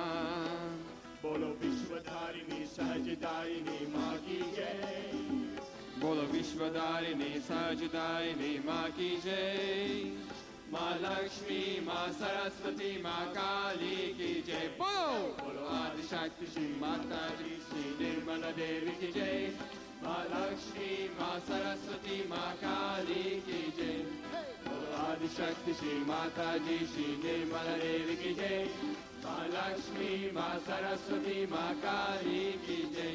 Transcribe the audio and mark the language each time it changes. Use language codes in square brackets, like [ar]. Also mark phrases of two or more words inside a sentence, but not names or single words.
[hi] बोलो विश्वधारिणी सहजिदारिणी माँ की जय. बोलो विश्वदारिणी सजिदायिनी माँ की जय. माँ लक्ष्मी, माँ सरस्वती, माँ काली की जय. Bolo! बोलो आदि शक्ति श्री माताजी श्री निर्मला देवी की जय. माँ लक्ष्मी, माँ सरस्वती, माँ काली की जय. बोलो आदि शक्ति श्री माताजी श्री निर्मला देवी की जय. Ma Lakshmi, Ma Saraswati, माँ काली की जय.